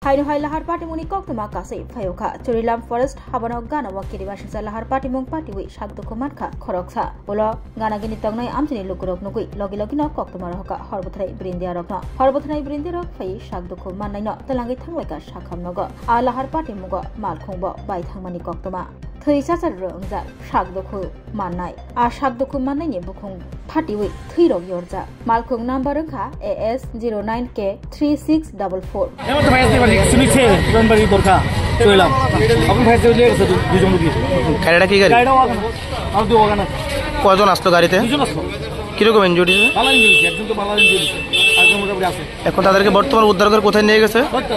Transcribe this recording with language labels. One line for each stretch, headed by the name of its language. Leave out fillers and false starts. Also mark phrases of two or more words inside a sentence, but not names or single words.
Kok Borok: Hainu hai lahar party muni kok tuma kasai phayoka Churilam forest habano gana wakiri basisa lahar party mung party wi shakdo komatka khoroksa bolo gana gini tongnai amchini lukurok nugui logi logi no kok tuma roka horbothrai brindia rokno horbothrai brindia rok phai shakdo ko manai no talangai thanglai shakham nogo a lahar party mugo malkhongbo bai thangmani kok tuma Thisa rongja shakdoko manai a shakdoko manai ni bukhong party wi thirok yorja malkhong number kha AS09K3644
Bangla: কয়জন আসলো গাড়িতে? কিরকম ইনজুরি? এখন তাদেরকে বর্তমান উদ্ধার করে কোথায় নিয়ে গেছে?